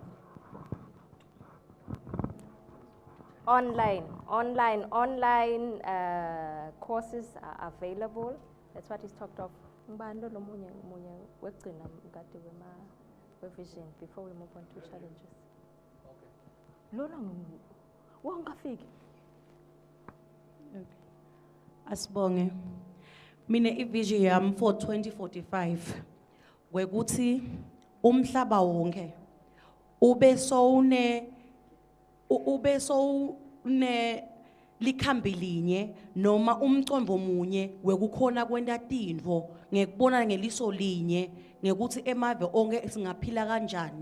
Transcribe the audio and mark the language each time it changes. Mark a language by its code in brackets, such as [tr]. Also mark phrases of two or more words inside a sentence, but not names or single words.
[en] Online courses are available. That's what is talked of. Vision before we move on to challenges. Okay. [ss] Asibonge. Mina ivision yami for 2045 wekuthi umhlaba wonke ube so likhambi linye noma umcondvo munye wekukhona kwenta tintfo ngekubona ngeliso linye ngekuthi emave onke singaphila kanjani.